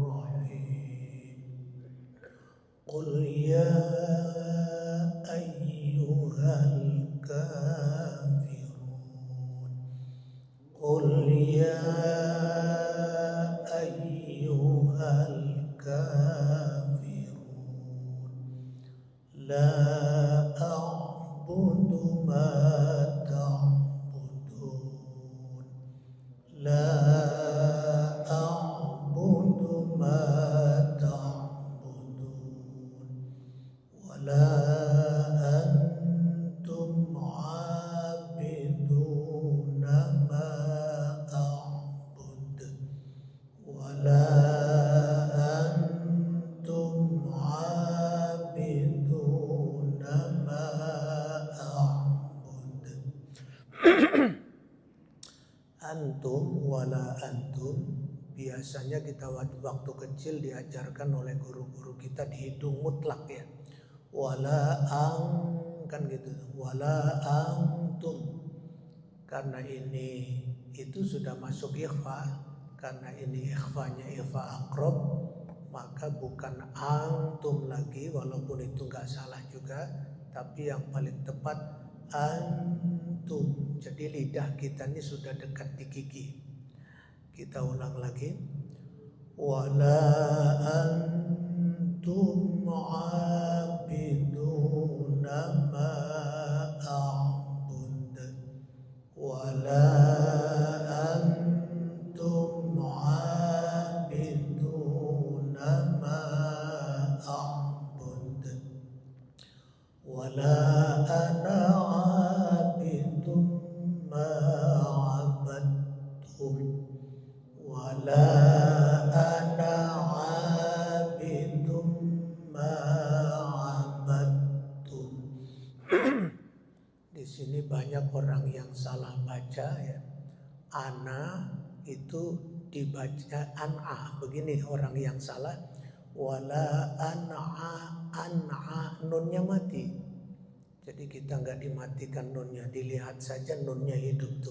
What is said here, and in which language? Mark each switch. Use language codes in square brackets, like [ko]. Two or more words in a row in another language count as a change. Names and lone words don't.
[ar] قل يا أيها الكافرون. قل يا أيها الكافرون. لا أعبد ما تعبدون. لا أعبد ما لا أنتم عابدون ما أعبد و لا أنتم عابدون ما أعبد. أنتم ولا أنتم [id] biasanya kita waktu kecil diajarkan oleh guru-guru kita dihitung mutlak ya. Wala ang kan gitu, [ar] ولا أنتم. [id] Karena ini itu sudah masuk ikhfa, karena ini ikhfanya [ar] إخفاء أقرب, [id] maka bukan antum lagi, walaupun itu nggak salah juga, tapi yang paling tepat antum. Jadi lidah kita ini sudah dekat di gigi. Kita ulang lagi. [ar] ولا أنتم عابدون ما أعبد ولا أنتم عابدون ما أعبد ولا أنا عابد ما عبدتم ولا أنا عابد ما عبدتم. [id] Di sini banyak orang yang salah baca ya. Ana itu dibaca an'a. Begini orang yang salah. [ar] ولا أنا [id] nunnya mati. Jadi kita nggak dimatikan nunnya, dilihat saja nunnya hidup tuh.